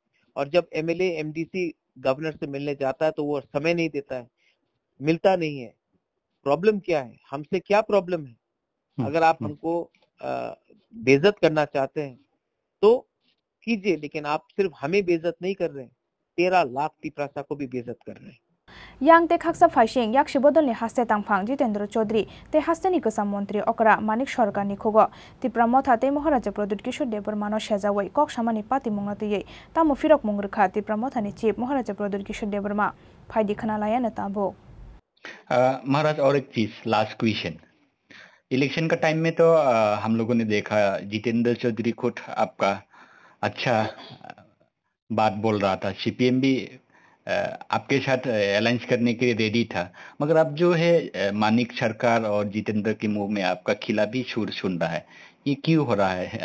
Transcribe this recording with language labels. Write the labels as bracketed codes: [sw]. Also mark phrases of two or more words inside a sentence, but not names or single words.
[hi] और जब एमएलए एमडीसी गवर्नर से मिलने जाता है तो वो समय नहीं देता है, मिलता नहीं है। प्रॉब्लम क्या है? हमसे क्या प्रॉब्लम है? अगर आप हमको बेइज्जत करना चाहते हैं तो कीजिए, लेकिन आप सिर्फ हमें बेइज्जत नहीं कर रहे हैं, 13 लाख तिपरासा को भी बेइज्जत कर रहे हैं। [trp] yang te khaksa faising yak shibodol ni haste tangphang Jitendra Chaudhary te haste ni kusam mantri okra Manik Sarkar ni khogo Tipra Motha te Maharaja Pradut Kishore Devarmano shejawai kok samani pati mungati tamu firok mungrkha Tipra Motha ni chief Maharaja Pradut Kishore Devarma फायदी खना लाया न ताबो। [hi] महाराज, और एक चीज, [en] last question. [hi] इलेक्शन का टाइम में तो हम लोगों ने देखा जितेंद्र चौधरी खुद आपका अच्छा बात बोल रहा था, सीपीएम भी आपके साथ अलायंस करने के लिए रेडी था, मगर अब जो है मानिक सरकार और जितेंद्र के मुंह में आपका खिलाफी सुर सुन रहा है, ये क्यों हो रहा है?